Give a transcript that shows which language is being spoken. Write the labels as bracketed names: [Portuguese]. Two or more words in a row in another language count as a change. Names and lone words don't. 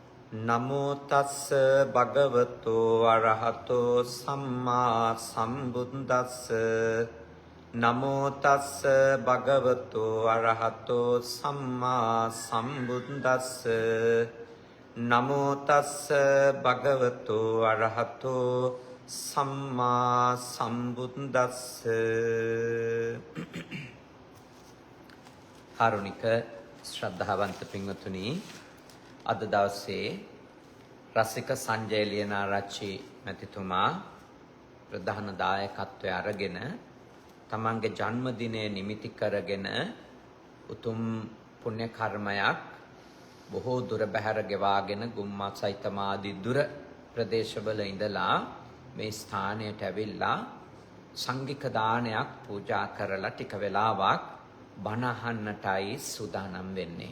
[Pali] නමෝ තස්ස භගවතෝ අරහතෝ සම්මා සම්බුද්දස්ස නමෝ තස්ස භගවතෝ අරහතෝ සම්මා සම්බුද්දස්ස නමෝ තස්ස භගවතෝ අරහතෝ සම්මා සම්බුද්දස්ස [Sinhala] කාරුණික ශ්‍රද්ධාවන්ත පින්වතුනි, අද දවසේ රසික සංජය ලියනාරච්චි මැතිතුමා ප්‍රධාන දායකත්වය අරගෙන තමන්ගේ ජන්මදිනය නිමිති කරගෙන උතුම් පුණ්‍ය කර්මයක් බොහෝ දුර බැහැර ගෙවාගෙන ගුම්මා සයිතමාදී දුර ප්‍රදේශවල ඉඳලා මේ ස්ථානයට ඇවිල්ලා සංඝික දානයක් පූජා කරලා ටික වෙලාවක් බණ අහන්නටයි සූදානම් වෙන්නේ.